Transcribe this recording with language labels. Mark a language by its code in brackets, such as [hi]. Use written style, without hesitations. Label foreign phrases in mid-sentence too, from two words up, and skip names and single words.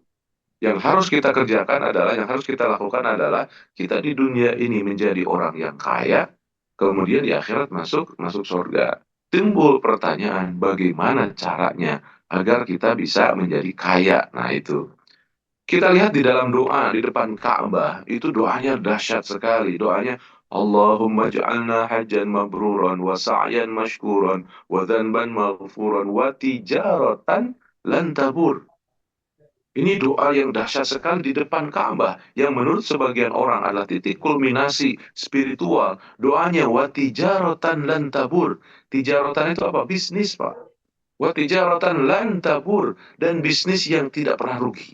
[id] Yang harus kita kerjakan adalah, yang harus kita lakukan adalah, kita di dunia ini menjadi orang yang kaya, kemudian di akhirat masuk surga. Timbul pertanyaan, bagaimana caranya agar kita bisa menjadi kaya? Nah itu. Kita lihat di dalam doa di depan Ka'bah, itu doanya dahsyat sekali. Doanya, [ar] اللهم اجعلنا حجا مبرورا وسعيا مشكورا وذنبا مغفورا وتجارة لن تبور. [id] Ini doa yang dahsyat sekali di depan Ka'bah yang menurut sebagian orang adalah titik kulminasi spiritual. Doanya [ar] وتجارة لن تبور. [id] Tijaratan itu apa? Bisnis, Pak. [ar] وتجارة لن تبور, [id] dan bisnis yang tidak pernah rugi.